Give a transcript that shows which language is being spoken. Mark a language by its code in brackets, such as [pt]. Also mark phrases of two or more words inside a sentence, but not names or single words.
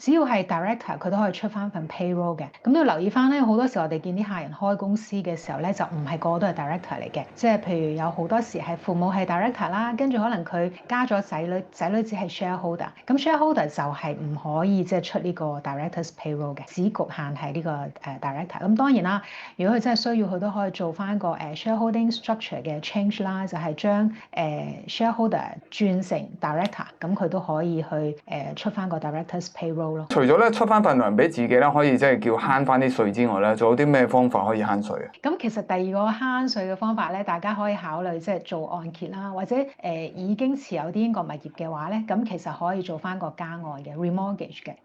[yue] 只要係 director，佢都可以出翻份 payroll 嘅。咁都要留意翻咧，好多時我哋見啲客人開公司嘅時候咧，就唔係個個都係 director 嚟嘅。即係譬如有好多時係父母係 director 啦，跟住可能佢加咗仔女，仔女只係 shareholder。咁 shareholder 就係唔可以即係出呢個 [en] directors payroll [yue] 嘅，只局限係呢個director。咁當然啦，如果佢真係需要，佢都可以做翻個 [en] shareholding structure [yue] 嘅 change 啦，就係將shareholder 轉成 director，咁佢都可以去出翻個 [en] directors payroll [yue] 咯。除咗咧出翻份糧俾自己咧，可以即係叫慳翻啲稅之外咧，仲有啲咩方法可以慳稅啊？咁其實第二個慳稅嘅方法咧，大家可以考慮即係做按揭啦，或者已經持有啲英國物業嘅話咧，咁其實可以做翻個加按嘅 remortgage 嘅。